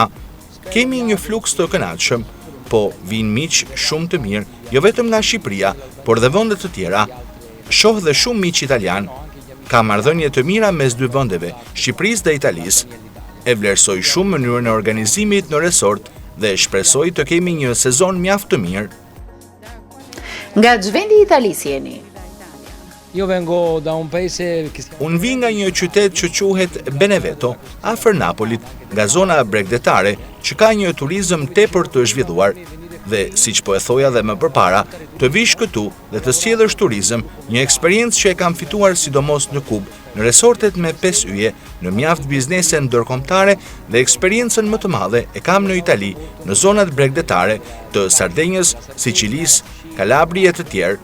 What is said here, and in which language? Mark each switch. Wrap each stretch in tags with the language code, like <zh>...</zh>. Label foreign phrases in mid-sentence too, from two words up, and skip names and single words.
<sq>Kemi një fluks të kënaqshëm, po vinë miq shumë të mirë, jo vetëm nga Shqipëria, por dhe vende të tjera. Shoh dhe shumë miq italian. Ka marrëdhënie të mira mes dy vendeve, Shqipërisë dhe Italisë. E vlerësoj shumë mënyrën e organizimit në resort dhe shpresoj të kemi një sezon mjaft të mirë. Nga ç'vendi i Italisë jeni?</sq> <it>Io vengo da un paese</it> <sq>Unë vi nga një qytet që quhet Beneveto, afër Napolit, nga zona bregdetare, që ka një turizëm tepër të zhvilluar. Dhe, siç po e thoja dhe më përpara, të vish këtu dhe të sjellësh turizëm, një eksperiencë që e kam fituar sidomos në Kub, në resortet me 5 yje, në mjaft biznese ndërkombëtare dhe eksperiencën më të madhe e kam në Itali, në zonat bregdetare të Sardenjës, Sicilisë, Kalabri e të tjerë.</sq>